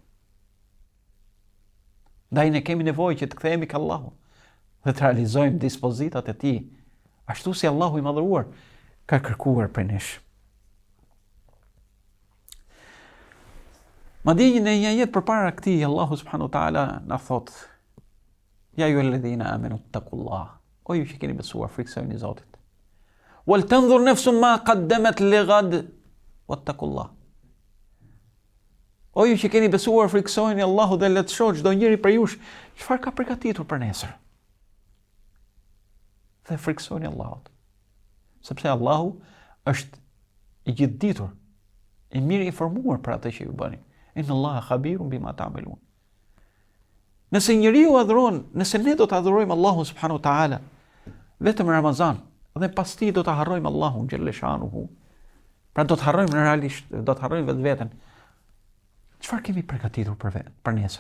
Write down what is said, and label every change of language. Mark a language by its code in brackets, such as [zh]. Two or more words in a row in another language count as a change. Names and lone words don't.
[sq] Ndaj ne kemi nevojë që të kthehemi ke Allahu dhe të realizojmë dispozitat e tij, ashtu si Allahu i madhëruar ka kërkuar prej nesh. Madje në një jetë përpara këtij Allahu [ar] سبحانه وتعالى [sq] na thot: [ar] يا أيها الذين آمنوا اتقوا الله. [sq] O ju që keni besuar, friksoni Zotit. [ar] ولتنظر نفس ما قدمت لغد واتقوا الله. [sq] O ju që keni besuar, friksojeni Allahu dhe le të shohë çdo njeri prej jush çfarë ka përgatitur për nesër. Dhe friksojeni Allahut. Sepse Allahu është i gjithditur, i mirë informuar për atë që ju bëni. [ar] إن الله خبير بما تعملون. [sq] Nëse njeriu adhuron, nëse ne do të adhurojmë Allahun [ar] سبحانه وتعالى [sq] vetëm në Ramazan dhe pas tij do të harrojmë Allahun xhaleshanuhu, pra do të harrojmë realisht, do të harrojmë vetveten. Çfarë kemi përgatitur për nesër?